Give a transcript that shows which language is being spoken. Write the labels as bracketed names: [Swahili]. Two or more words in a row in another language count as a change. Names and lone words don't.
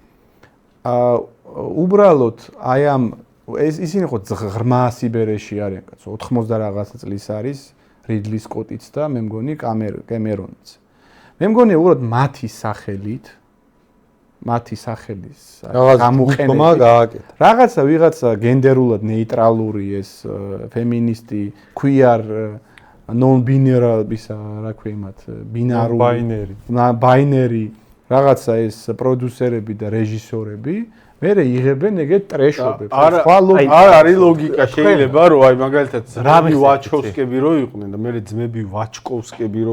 [Georgian] უბრალოდ აი ამ ისინი ხო ღრმა სიბერეში არიან, კაცო, 80 რაღაცა წლის არის რიდლი სკოტიც და მე მგონი კემერონიც. მე მგონია უბრალოდ მათი სახელის გამოყენება გააკეთა. რაღაცა ვიღაცა გენდერულად ნეიტრალური ეს ფემინისტი, [English] queer non-binary [Georgian] ისა რა ქვია იმათ, ბინარული, ბაინერი, რაღაცა ეს პროდიუსერები და რეჟისორები მერე იღებენ ეგეთ ტრეშობებს. არ არის ლოგიკა შეიძლება რომ აი მაგალითად რამი ვაჩოვსკები რო იყვნენ და მერე ძმები ვაჩკოვსკები რო